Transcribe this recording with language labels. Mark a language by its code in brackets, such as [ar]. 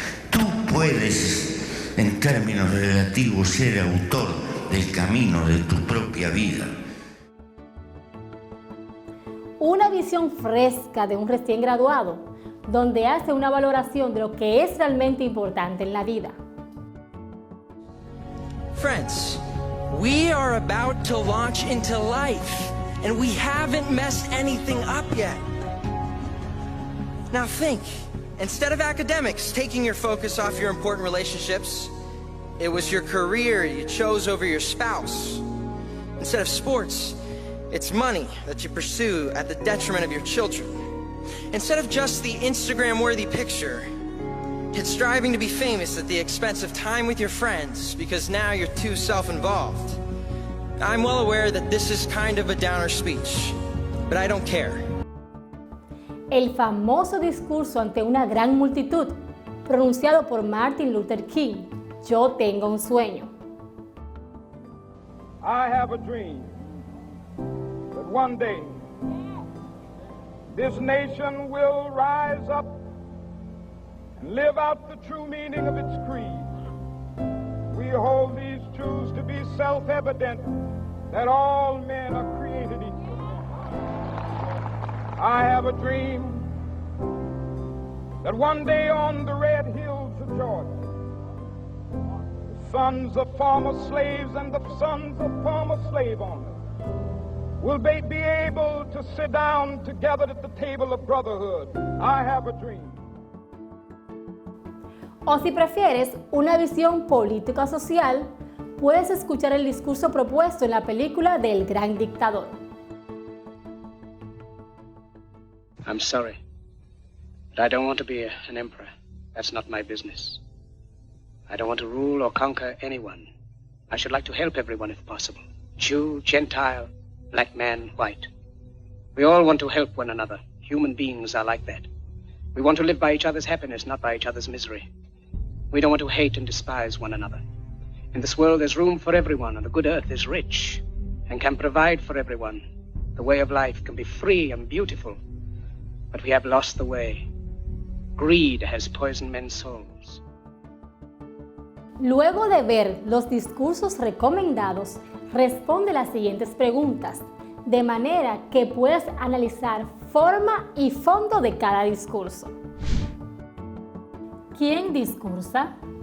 [es] Tú puedes, en términos relativos, ser autor del camino de tu propia vida. Una visión fresca de un recién graduado, donde hace una valoración de lo que es realmente importante en la vida. [en] Friends, we are about to launch into life, and we haven't messed anything up yet. Now think, instead of academics taking your focus off your important relationships, it was your career you chose over your spouse. Instead of sports, it's money that you pursue at the detriment of your children. Instead of just the Instagram-worthy picture, it's striving to be famous at the expense of time with your friends because now you're too self-involved. I'm well aware that this is kind of a downer speech, but I don't care. [es] El famoso discurso ante una gran multitud, pronunciado por Martin Luther King, Yo tengo un sueño. [en] I have a dream that one day this nation will rise up and live out the true meaning of its creed. We hold these truths to be self-evident, that all men are created equal. I have a dream that one day on the red hills of Georgia, the sons of former slaves and the sons of former slave owners will be able to sit down together at the table of brotherhood. I have a dream. [es] O si prefieres una visión política social, puedes escuchar el discurso propuesto en la película del Gran Dictador. [en] I'm sorry, but I don't want to be an emperor. That's not my business. I don't want to rule or conquer anyone. I should like to help everyone if possible. Jew, Gentile, black man, white. We all want to help one another. Human beings are like that. We want to live by each other's happiness, not by each other's misery. We don't want to hate and despise one another. In this world there's room for everyone, and the good earth is rich and can provide for everyone. The way of life can be free and beautiful, but we have lost the way. Greed has poisoned men's souls. [es] Luego de ver los discursos recomendados, responde las siguientes preguntas, de manera que puedas analizar forma y fondo de cada discurso. ¿Quién discursa?